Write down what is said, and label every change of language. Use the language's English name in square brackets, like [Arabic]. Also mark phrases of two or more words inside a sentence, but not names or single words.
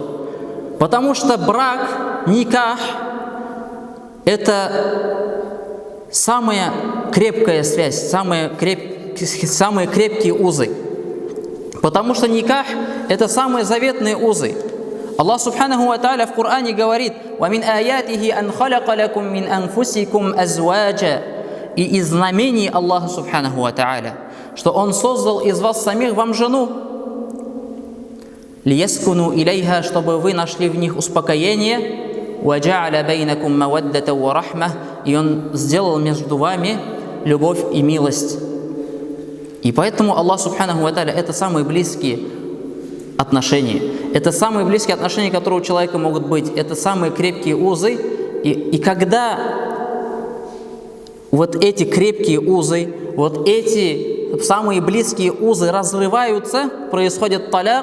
[Russian] Потому что брак, никах, это самая крепкая связь, самые крепкие узы. Потому что никах – это самые заветные узы. Аллах [Arabic] سبحانه وتعالى [Russian] в Коране говорит: [Arabic] «ومن آياته أن خلق لكم من أنفسكم أزواجا». [Russian] И из знамений Аллаха [Arabic] سبحانه وتعالى, [Russian] что Он создал из вас самих вам жену, [Arabic] لتسكنوا إليها, [Russian] чтобы вы нашли в них успокоение, [Arabic] وجعل بينكم مودة ورحمة, [Russian] и Он сделал между вами любовь и милость. И поэтому Аллах [Arabic] سبحانه وتعالى — [Russian] это самые близкие отношения. Это самые близкие отношения, которые у человека могут быть. Это самые крепкие узы. И когда вот эти крепкие узы, вот эти самые близкие узы разрываются, происходит таляк.